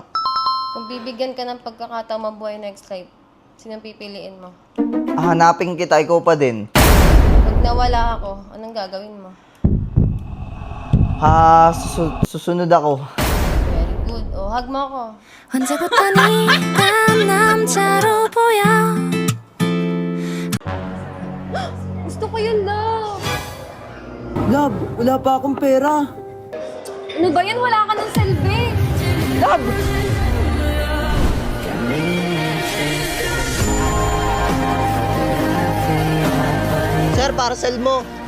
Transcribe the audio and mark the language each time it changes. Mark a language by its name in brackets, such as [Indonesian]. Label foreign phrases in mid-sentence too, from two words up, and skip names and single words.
[Filipino] Kung bibigyan ka ng pagkakataong mabuhay [English] next life, [Filipino] sinong pipiliin mo? Hanapin kita, ikaw pa din. Pag nawala ako, anong gagawin mo? Susunod ako. Very good. O, hug mo ako. [Korean] 언제부터 네가 남자로 보여. [Filipino] Gusto ko yun, love. Love, wala pa akong pera. Ano ba yan? Wala ka ng selfie. Love! Sir, parcel mo.